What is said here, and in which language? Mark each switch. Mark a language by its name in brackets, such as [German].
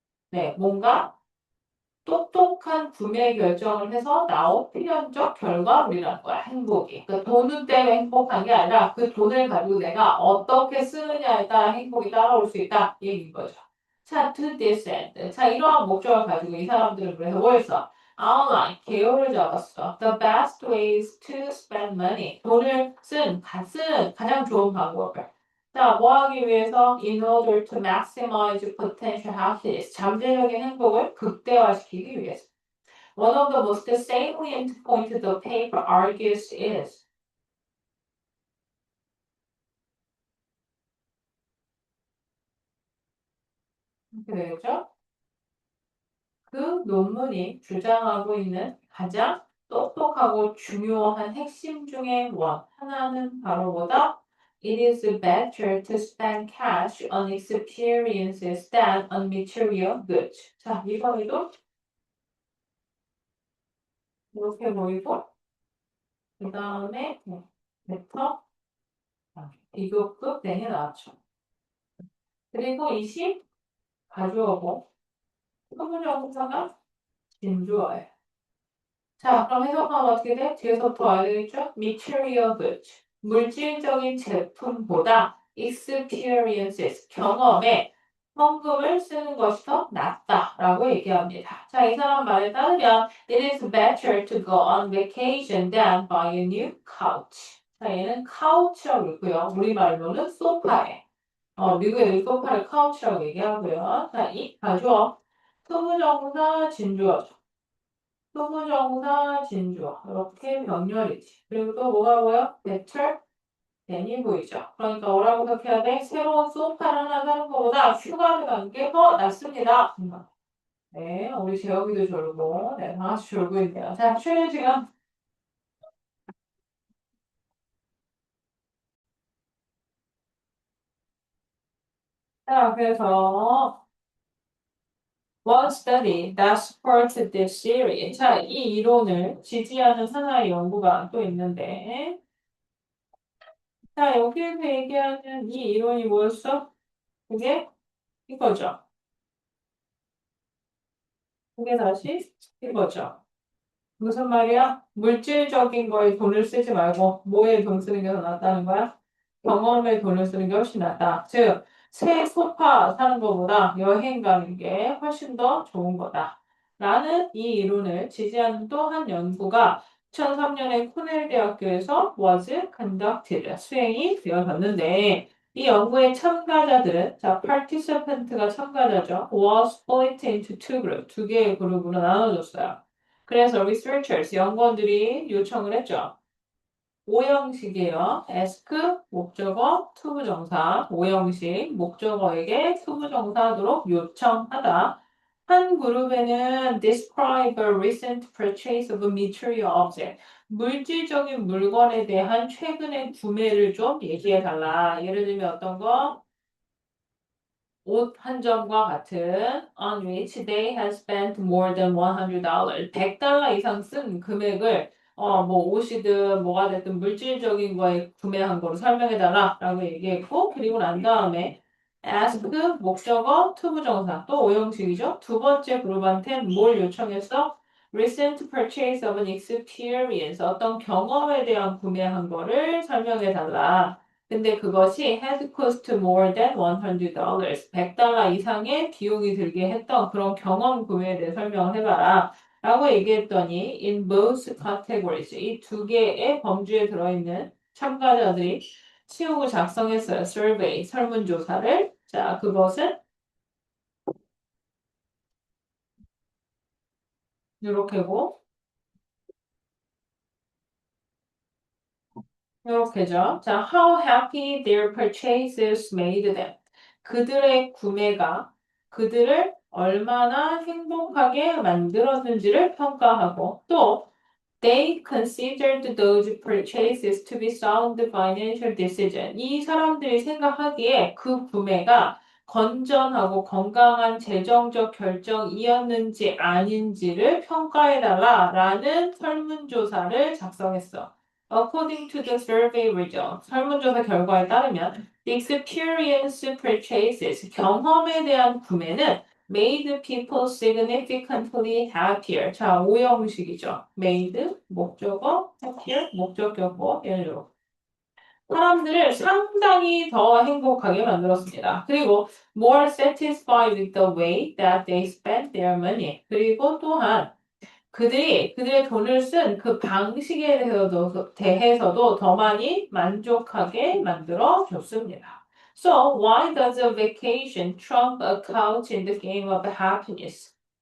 [Korean] 네, 뭔가 똑똑한 구매 결정을 해서 나온 필연적 결과물이라는 거야, 행복이. 그러니까 돈은 때문에 행복한 게 아니라 그 돈을 가지고 내가 어떻게 쓰느냐에 따라 행복이 따라올 수 있다, 이 얘기인 거죠. [English] 자, to this end. [Korean] 자, 이러한 목적을 가지고 이 사람들은 그래서 뭐 했어? outline, 개요를 잡았어. [English] The best ways to spend money. [Korean] 돈을 쓰는 가장 좋은 방법을. 자, 뭐 하기 위해서? [English] In order to maximize potential happiness. [Korean] 잠재적인 행복을 극대화시키기 위해서. [English] One of the most salient points the paper argues is. [Korean] 이렇게 되겠죠? 그 논문이 주장하고 있는 가장 똑똑하고 중요한 핵심 중에 하나는 바로 뭐다? [English] It is better to spend cash on experiences than on material goods. [Korean] 자, 이번에도 이렇게 보이고, 그 다음에 벡터 비교급 땡이 나왔죠. 그리고 20 가져오고, 소문정사가 진주어예요. 자, 그럼 해석하면 어떻게 돼? 뒤에서부터 와야 되겠죠? [English] Material goods. [Korean] 물질적인 제품보다 experiences, 경험에 현금을 쓰는 것이 더 낫다라고 얘기합니다. 자, 이 사람 말에 따르면 [English] it is better to go on vacation than buy a new couch. [Korean] 자, 얘는 couch라고 있고요. 우리말로는 소파에. 미국에는 소파를 couch라고 얘기하고요. 자, 이 가져. 투부정사 진주어죠. 소부정사 진주어 이렇게 병렬이지. 그리고 또 뭐가 보여? better than이 보이죠. 그러니까 뭐라고 해석해야 돼? 새로운 소파를 하나 사는 것보다 휴가를 가는 게 더 낫습니다. 네, 우리 재혁이도 졸고, 네, 다 같이 졸고 있네요. 자, 쉬는 시간. 자, 그래서 [English] one study that supports this theory. [Korean] 자, 이 이론을 지지하는 하나의 연구가 또 있는데, 자, 여기에서 얘기하는 이 이론이 뭐였어? 그게 이거죠. 그게 다시 이거죠. 무슨 말이야? 물질적인 거에 돈을 쓰지 말고 뭐에 돈 쓰는 게 더 낫다는 거야? 경험에 돈을 쓰는 게 훨씬 낫다. 즉, 새 소파 사는 것보다 여행 가는 게 훨씬 더 좋은 거다. 라는 이 이론을 지지하는 또 한 연구가 2003년에 코넬 대학교에서 [English] was conducted, [Korean] 수행이 되어졌는데 이 연구의 참가자들은 자, participant가 참가자죠. [English] was split into two group, [Korean] 두 개의 그룹으로 나눠졌어요. 그래서 researchers, 연구원들이 요청을 했죠. 오형식이에요. ask, 목적어, 투부정사. 오형식, 목적어에게 투부정사하도록 요청하다. 한 그룹에는 [English] describe a recent purchase of a material object. [Korean] 물질적인 물건에 대한 최근의 구매를 좀 얘기해달라. 예를 들면 어떤 거? 옷 한 점과 같은 [English] on which they have spent more than $100. [Korean] $100 이상 쓴 금액을 뭐 옷이든 뭐가 됐든 물질적인 거에 구매한 거로 설명해달라라고 얘기했고 그리고 난 다음에 ask 목적어 투부정사 또 오형식이죠. 두 번째 그룹한테는 뭘 요청했어? [English] recent purchase of an experience [Korean] 어떤 경험에 대한 구매한 거를 설명해달라. 근데 그것이 [English] had cost more than $100. [Korean] $100 이상의 비용이 들게 했던 그런 경험 구매에 대해 설명을 해봐라. 라고 얘기했더니 [English] in both categories [Korean] 이 두 개의 범주에 들어있는 참가자들이 치우고 작성했어요. survey 설문조사를. 자, 그것은 이렇게고 이렇게죠. [English] 자, how happy their purchases made them. [Korean] 그들의 구매가 그들을 얼마나 행복하게 만들었는지를 평가하고 또 [English] they considered those purchases to be sound financial decision. [Korean] 이 사람들이 생각하기에 그 구매가 건전하고 건강한 재정적 결정이었는지 아닌지를 평가해달라라는 설문조사를 작성했어. [English] According to the survey results, [Korean] 설문조사 결과에 따르면 [English] the experience purchases, [Korean] 경험에 대한 구매는 [English] made people significantly happier. [Korean] 자, 오형식이죠. made, 목적어, happier, 목적격어, 예를 들어. 사람들을 상당히 더 행복하게 만들었습니다. 그리고 [English] more satisfied with the way that they spent their money. [Korean] 그리고 또한 그들이 그들의 돈을 쓴 그 방식에 대해서도 더 많이 만족하게 만들어 줬습니다. [English] So why does a vacation trump a couch in the game of happiness?